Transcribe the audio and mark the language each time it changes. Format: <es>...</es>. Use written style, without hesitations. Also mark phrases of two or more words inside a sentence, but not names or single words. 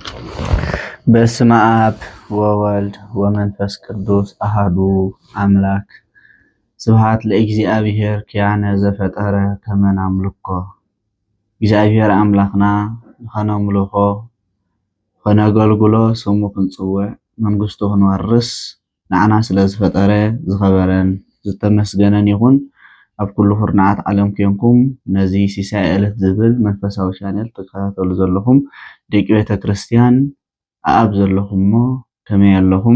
<gez>በስመ አብ ወወልድ ወመንፈስ ቅዱስ አሐዱ አምላክ። ስብሐት ለእግዚአብሔር ኪያነ ዘፈጠረ ከመ ናምልኮ።</gez> <ti>እግዚአብሔር አምላክና ንኸነምልኾ ኸነገልግሎ ስሙ ክንጽውዕ መንግስቱ ክንወርስ ንዓና ስለ ዝፈጠረ ዝኸበረን ዝተመስገነን ይኹን። ኣብ ኩሉ ኩርናዓት ዓለም ኮንኩም ነዚ ሲሳይ ዕለት ዝብል መንፈሳዊ ቻነል ትከታተሉ ዘለኹም ደቂ ቤተ ክርስቲያን ኣብ ዘለኹምሞ ከመይ ኣለኹም?</ti>